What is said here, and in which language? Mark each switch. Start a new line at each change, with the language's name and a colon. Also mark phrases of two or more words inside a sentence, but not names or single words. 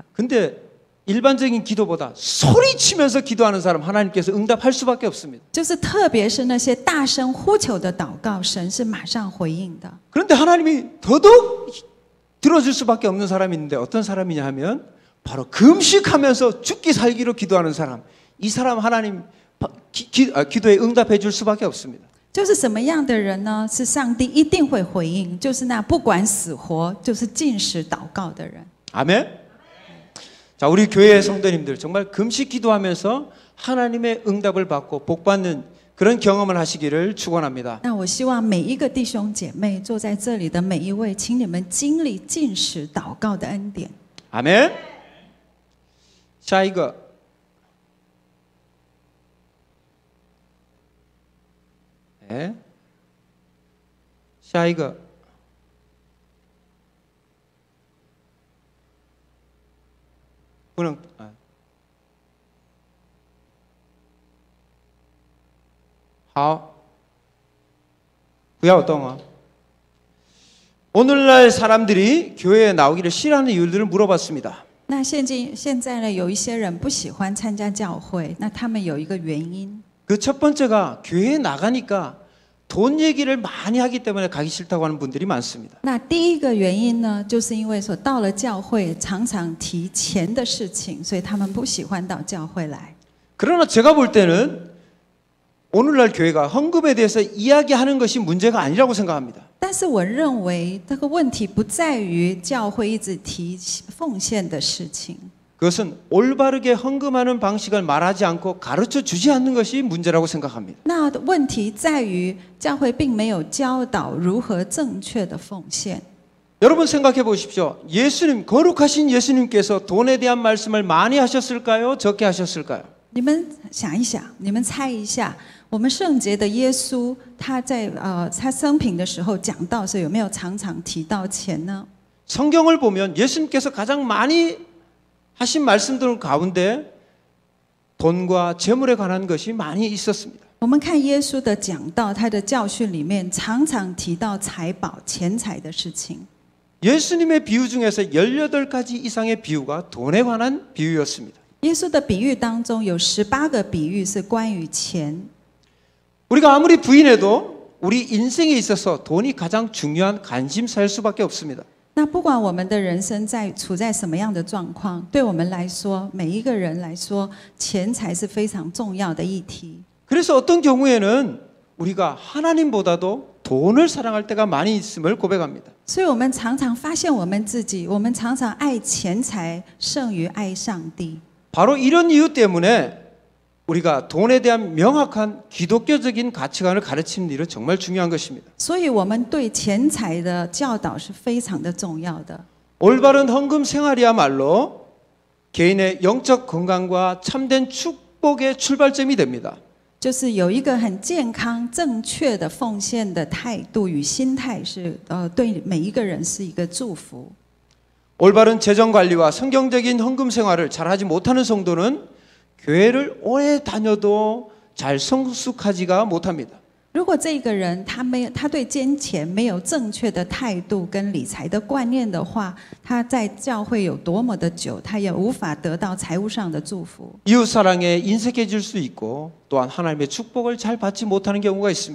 Korean: 근데 일반적인 기도보다 소리치면서 기도하는 사람 하나님께서 응답할 수밖에 없습니다.
Chinese: 就是特别是那些大声呼求的祷告，神是马上回应的。
Korean: 그런데 하나님이 더더욱 들어줄 수밖에 없는 사람이 있는데 어떤 사람이냐 하면 바로 금식하면서 죽기 살기로 기도하는 사람. 이 사람 하나님 기도에 응답해 줄 수밖에 없습니다.
Chinese: 就是什么样的人呢？是上帝一定会回应，就是那不管死活，就是禁食祷告的人。
Korean: 아멘. 자, 우리 교회 성도님들 정말 금식 기도하면서 하나님의 응답을 받고 복 받는 그런 경험을 하시기를 축원합니다.
Chinese: 那我希望每一个弟兄姐妹坐在这里的每一位，请你们经历禁食祷告的恩典。
Korean: 아멘. 자, 이거 네. 자, 이거 그냥
Chinese: 好，不要动啊。
Korean: 오늘날 사람들이 교회에 나오기를 싫어하는 이유들을 물어봤습니다.
Chinese: 那现在呢，有一些人不喜欢参加教会，那他们有一个原因，
Korean: 그 첫 번째가 교회에 나가니까 돈 얘기를 많이 하기 때문에 가기 싫다고 하는 분들이 많습니다.
Chinese: 那第一个原因呢，就是因为说到了教会常常提钱的事情，所以他们不喜欢到教会来。
Korean: 그러나 제가 볼 때는 오늘날 교회가 헌금에 대해서 이야기하는 것이 문제가 아니라고 생각합니다.
Chinese: 但是我认为这个问题不在于教会一直提奉献的事情，
Korean: 그것은 올바르게 헌금하는 방식을 말하지 않고 가르쳐 주지 않는 것이 문제라고 생각합니다.
Chinese: 那问题在于教会并没有教导如何正确的奉献。
Korean: 여러분 생각해 보십시오. 예수님, 거룩하신 예수님께서 돈에 대한 말씀을 많이 하셨을까요? 적게 하셨을까요?
Chinese: 你们想一想，你们猜一下，我们圣洁的耶稣，他在他生平的时候讲道时，有没有常常提到钱呢？
Korean: 성경을 보면 예수님께서 가장 많이 하신 말씀들 가운데 돈과 재물에 관한 것이 많이 있었습니다.
Chinese: 我们看耶稣的讲道，他的教训里面常常提到财宝、钱财的事情。
Korean: 예수님의 비유 중에서 18가지 이상의 비유가 돈에 관한 비유였습니다.
Chinese: 耶稣的比喻当中有18个比喻是关于钱。
Korean: 우리가 아무리 부인해도 우리 인생에 있어서 돈이 가장 중요한 관심사일 수밖에 없습니다.
Chinese: 那不管我们的人生处在什么样的状况，对我们来说，每一个人来说，钱财是非常重要的议题。
Korean: 그래서 어떤 경우에는 우리가 하나님보다도 돈을 사랑할 때가 많이 있음을 고백합니다.
Chinese: 所以我们常常发现我们自己，我们常常爱钱财胜于爱上帝。
Korean: 바로 이런 이유 때문에 우리가 돈에 대한 명확한 기독교적인 가치관을 가르치는 일은 정말 중요한 것입니다.
Chinese: 所以我们对钱财的教导是非常的重要的。
Korean: 올바른 헌금 생활이야말로 개인의 영적 건강과 참된 축복의 출발점이 됩니다.
Chinese: 就是有一个很健康、正确的奉献的态度与心态是，对每一个人是一个祝福。
Korean: 올바른 재정 관리와 성경적인 헌금 생활을 잘하지 못하는 성도는 교회를 오래 다녀도 잘 성숙하지가 못합니다.
Chinese: 如果这个人他对金钱没有正确的态度跟理财的观念的话，他在教会有多么的久，他也无法得到财务上的祝福。
Korean: 이웃 사랑에 인색해질 수 있고 또한 하나님의 축복을 잘 받지 못하는 경우가 있습니다.